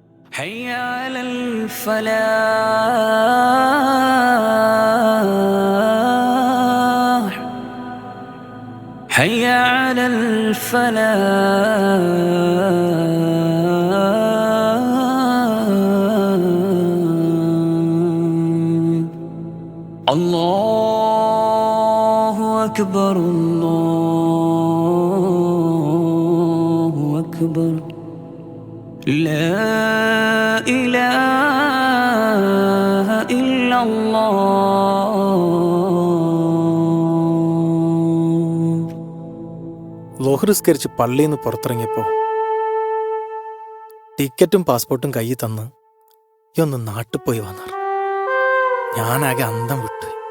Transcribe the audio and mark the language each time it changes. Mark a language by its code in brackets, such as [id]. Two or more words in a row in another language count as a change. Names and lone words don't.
[ar] حي على الفلاح حي على الفلاح. الله أكبر الله أكبر لا إله إلا الله. [ml] ലോഹ്റിസ്കരിച്ച് പള്ളിയിൽ നിന്ന് പുറത്തിറങ്ങിയപ്പോൾ ടിക്കറ്റും പാസ്പോർട്ടും കയ്യിൽ തന്ന് ഈ ഒന്ന് നാട്ടിൽ പോയി വന്നാർ. ഞാനാകെ അന്തം വിട്ടു.